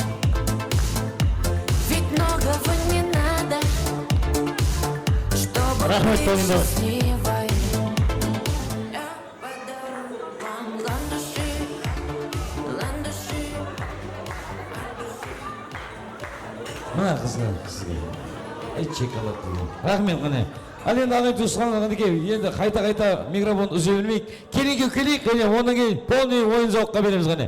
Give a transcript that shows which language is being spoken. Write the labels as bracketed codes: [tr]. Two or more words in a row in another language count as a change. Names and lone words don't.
[ru] Ведь многого не надо, чтобы быть счастливой. Я подарю вам ландыши. [kk] Мына қыздар, сізге. Шоколад деген. Рахмет қане. Ал енді ағай туысқанлардан енді қайта микрофон үзе бермейік. Келейік, ондан кейін полный ойын зауыққа береміз қане.